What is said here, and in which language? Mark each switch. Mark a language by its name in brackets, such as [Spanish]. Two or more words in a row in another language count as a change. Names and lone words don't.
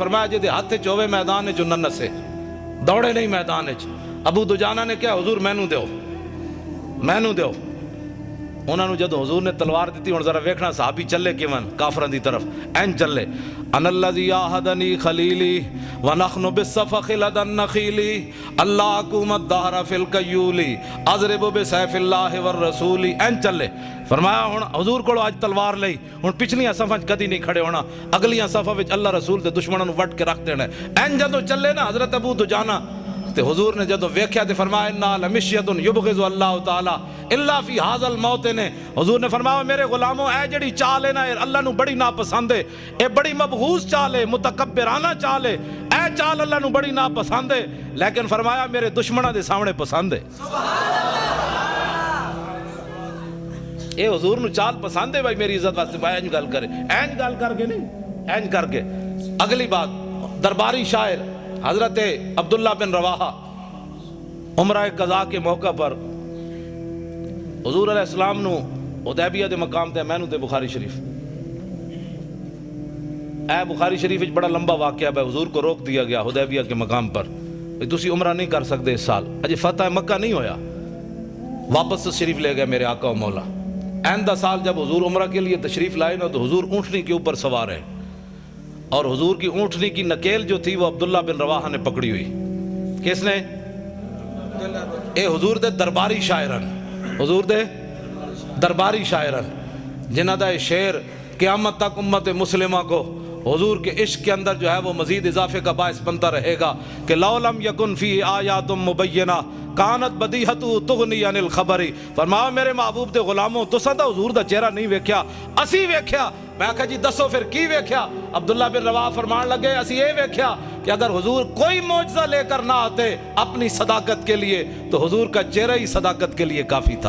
[Punjabi] فرمایا جے دے ہاتھ چوے میدان جو نہ نسے, دوڑے نہیں میدان چ. ابو دجانہ نے کہا حضور مینوں دیو. انہوں نے جدو حضور نے تلوار دیتی, ہن ذرا ویکھنا صحابی چلے کیون کافراں دی طرف, این چلے. [Arabic] ان الذی عاہدنی خلیلی ونحن بالصفخ لدى النخیل اللہ حکومت دہر فی القیول اضرب بسیف اللہ والرسول. [Punjabi] این چلے. فرمایا ہن حضور کو آج تلوار لئی, ہن پچھلیاں صفاں کدی نہیں کھڑے ہونا, اگلیاں صفاں وچ اللہ رسول تے دشمناں نوں وٹ کے رکھ دینا. این جدو چلے نا حضرت ابو دجانہ تے حضور نے جدو ویکھیا تے فرمایا [Arabic] انا لمشیۃ یبغض اللہ تعالی الا فی ھذا الموطن. [Punjabi] نے حضور نے فرمایا میرے غلاموں اے جڑی چال ہے نا اللہ نو بڑی ناپسند ہے, اے بڑی مبغوض چال ہے, متکبرانہ چال ہے, اے چال اللہ نو بڑی ناپسند ہے, لیکن فرمایا میرے دشمناں دے سامنے پسند ہے. یہ حضور نو چال پسند ہے بھائی میری عزت واسطے بھائی اینج گل کرے اینج گل کر کے نہیں اینج کر کے. اگلی بات درباری شاعر حضرت عبداللہ بن رواحہ [Urdu] عمرہ قضاء کے موقع پر [Punjabi] حضور علیہ السلام نو حدیبیہ دے مقام تے میں نو تے بخاری شریف اے بخاری شریف وچ بڑا لمبا واقعہ ہے. [Urdu] حضور کو روک دیا گیا حدیبیہ کے مقام پر [Punjabi] تسی عمرہ نہیں کر سکتے اس سال, اجے فتح مکہ نہیں ہویا. [Urdu] واپس تشریف لے گئے میرے آقا و مولا. آئندہ سال جب حضور عمرہ کے لیے تشریف لائے نا تو حضور اونٹنی کے اوپر سوار ہے اور حضور کی اونٹنی کی نکیل جو تھی وہ عبداللہ بن رواحہ نے پکڑی ہوئی. کس نے؟ [Punjabi] اے حضور دے درباری شاعرن, حضور دے درباری شاعرن جنہ دا شعر قیامت تک [Urdu] امت مسلمہ کو حضور کے عشق کے اندر جو ہے وہ مزید اضافے کا باعث بنتا رہے گا کہ [Arabic] لو لم یکن فی آیات مبینہ کانت بدیہت تغنی عن الخبر. [Punjabi] فرمایا میرے محبوب دے غلاموں تساں دا حضور دا چہرہ نہیں ویکھیا, اسی ویکھیا. میں کہا جی دسو پھر کی ویکھیا؟ [Urdu] عبداللہ بن رواحہ فرمان لگے اسی یہ ویکھیا کہ اگر حضور کوئی معجزہ لے کر نہ آتے اپنی صداقت کے لیے تو حضور کا چہرہ ہی صداقت کے لیے کافی تھا.